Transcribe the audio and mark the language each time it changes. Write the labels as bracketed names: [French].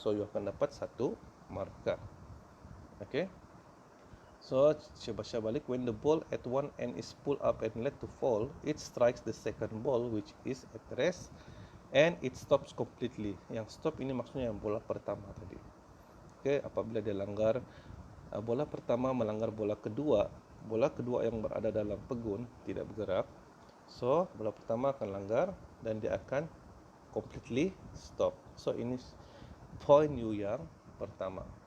[Malay] So you akan dapat 1 markah. Okay. [English] So, [Malay] baca balik, [English] when the ball at one end is pulled up and let to fall, it strikes the second ball which is at rest and it stops completely. [Malay] Yang stop ini maksudnya yang bola pertama tadi. Okay, apabila dia langgar bola pertama melanggar bola kedua yang berada dalam pegun tidak bergerak. So, bola pertama akan langgar dan dia akan [English] completely stop. [Malay] So, ini point you yang pertama.